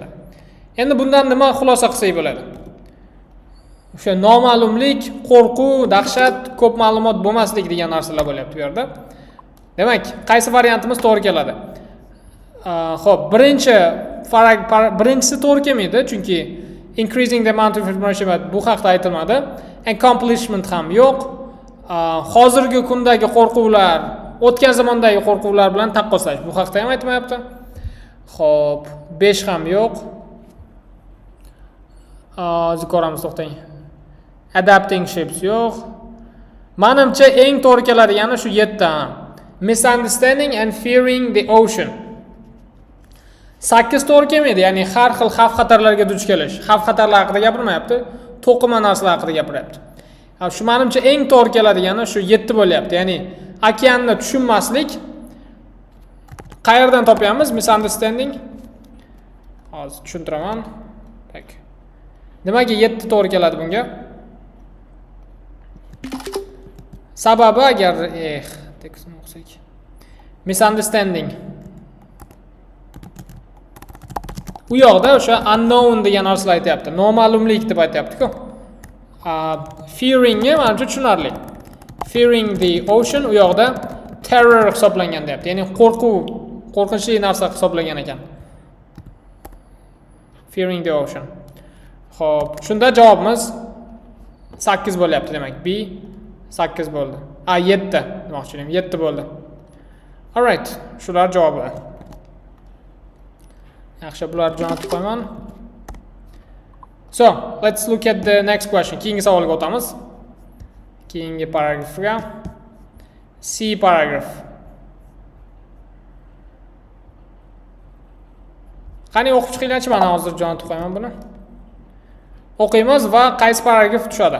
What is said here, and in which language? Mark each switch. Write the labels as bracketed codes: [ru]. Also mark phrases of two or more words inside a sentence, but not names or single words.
[uz] Endi bundan nima xulosa qilsak bo'ladi? O'sha noma'lumlik, qo'rquv, dahshat, ko'p ma'lumot bo'lmaslik degan narsalar bo'lyapti bu yerda. Demak, qaysi variantimiz to'g'ri keladi? Xo'p, birinchisi to'g'ri kelmaydi, chunki [en] increasing the amount of information [uz] bu haqda aytilmadi. Accomplishment ham yo'q. Hozirgi kundagi qo'rquvlar, o'tgan zamondagi qo'rquvlar bilan taqqoslash bu haqda ham aytmayapti. Xo'p, 5 ham yo'q. Ko'ramiz, to'xtang. [en] Adapting ships [uz] yo'q. Menimcha eng to'g'ri keladigani shu 7. [en] Misunderstanding and fearing the ocean. [uz] 8 to'g'ri kelmaydi, ya'ni har xil xavf-xatarlarga duch kelish. Xavf-xatarlar haqida gapirmayapti, to'qima narsalar haqida gapiryapti. Shu menimcha eng to'g'ri keladigani shu 7 bo'lyapti. Ya'ni okeanni tushunmaslik. Qayerdan topamiz misunderstanding? Hozir tushuntiraman. Tak. Nimaga 7 to'g'ri keladi bunga? Sababi agar tekstni o'qisak. Misunderstanding. U yoqda o'sha unknown degan narsalar aytayapti. Noma'lumlik deb aytayapti-ku. Fearing menimcha tushunarli. [en] Fearing the ocean [uz] u yoqda terror hisoblangan deyapti. Ya'ni qo'rquv, qo'rqinchli narsa hisoblangan ekan. [en] Fearing the ocean. [uz] Xo'p, shunda javobimiz 8 bo'lyapti demak. B 8 bo'ldi. 7 demoqchiman. 7 bo'ldi. [en] All right, [uz] shular javobi. Yaxshi, bularni jo'natib qo'yaman. [en] So, let's look at the next question. [uz] Keyingi savolga o'tamiz. Keyingi paragrafga. [en] C paragraph. [uz] Qani o'qib chiqinglarchi, mana hozir jo'natib qo'yaman buni. O'qiymiz va qaysi paragraf tushadi?